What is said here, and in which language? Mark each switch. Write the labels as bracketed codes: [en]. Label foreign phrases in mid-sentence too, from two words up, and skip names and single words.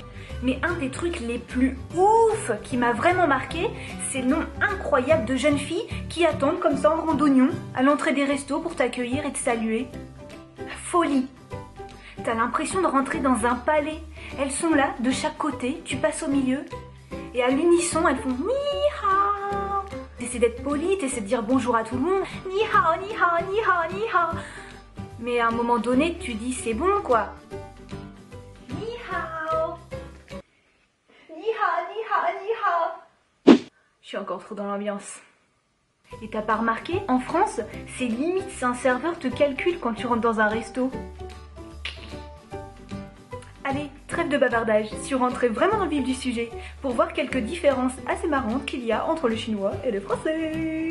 [fr] Mais un des trucs les plus ouf qui m'a vraiment marqué, c'est le nom incroyable de jeunes filles qui attendent comme ça en randonnion à l'entrée des restos pour t'accueillir et te saluer. Folie. T'as l'impression de rentrer dans un palais. Elles sont là, de chaque côté, tu passes au milieu. Et à l'unisson, elles font [zh] 你好. [fr] T'essaies d'être poli, t'essaies de dire bonjour à tout le monde. [zh] 你好，你好，你好，你好. [fr] Mais à un moment donné, tu dis c'est bon quoi. [zh] 你好。你好，你好，你好. [fr] Je suis encore trop dans l'ambiance. Et t'as pas remarqué, en France, c'est limite si un serveur te calcule quand tu rentres dans un resto. Allez, trêve de bavardage, si on rentrait vraiment dans le vif du sujet, pour voir quelques différences assez marrantes qu'il y a entre le chinois et le français.